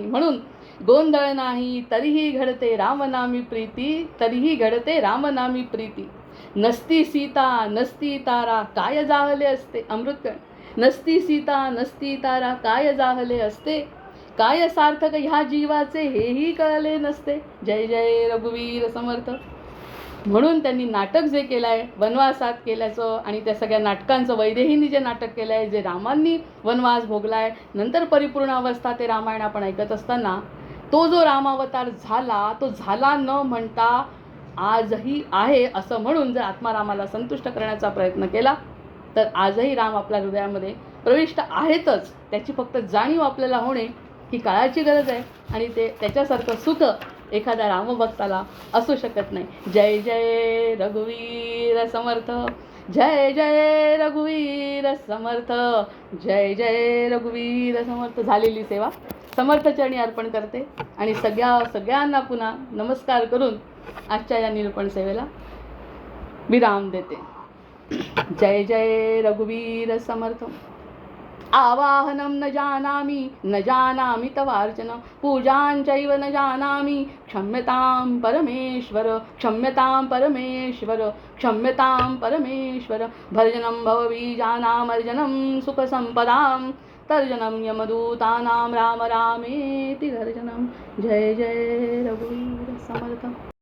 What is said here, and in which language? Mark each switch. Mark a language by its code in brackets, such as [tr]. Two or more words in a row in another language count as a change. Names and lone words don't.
[mr] म्हणून गोंधळ नाही तरीही घडते रामनामी प्रीती, तरीही घडते रामनामी प्रीती. नसती सीता नसती तारा काय जाहले असते. अमृतकण. नसती सीता नसती तारा काय जाहले असते, काय सार्थक ह्या जीवाचे हेही कळले नसते. जय जय रघुवीर समर्थ. म्हणून त्यांनी नाटक जे केलं आहे वनवासात केल्याचं आणि त्या सगळ्या नाटकांचं, वैदेहींनी जे नाटक केलं आहे, जे रामांनी वनवास भोगला आहे, नंतर परिपूर्ण अवस्था ते रामायण आपण ऐकत असताना तो जो रामावतार झाला तो झाला न म्हणता आजही आहे असं म्हणून जर आत्मारामाला संतुष्ट करण्याचा प्रयत्न केला तर आजही राम आपल्या हृदयामध्ये प्रविष्ट आहेतच. त्याची फक्त जाणीव आपल्याला होणे ही काळाची गरज आहे आणि ते त्याच्यासारखं सुख एखाद्या रामभक्ताला असू शकत नाही. जय जय रघुवीर समर्थ. जय जय रघुवीर समर्थ. जय जय रघुवीर समर्थ. झालेली सेवा समर्थचरणी अर्पण करते आणि सगळ्यांना पुन्हा नमस्कार करून आजच्या या निरूपण सेवेला विराम देते. जय जय रघुवीर समर्थ. [sa] आवाहनं न जानामि तवार्चनं, पूजाञ्चैव न जानामि, क्षम्यतां परमेश्वर, क्षम्यतां परमेश्वर, क्षम्यतां परमेश्वर. भर्जनं भवबीजानामर्जनं सुखसम्पदां, तर्जनं यमदूतानां राम रामेति गर्जनं. [mr] जय जय रघुवीर समर्थ.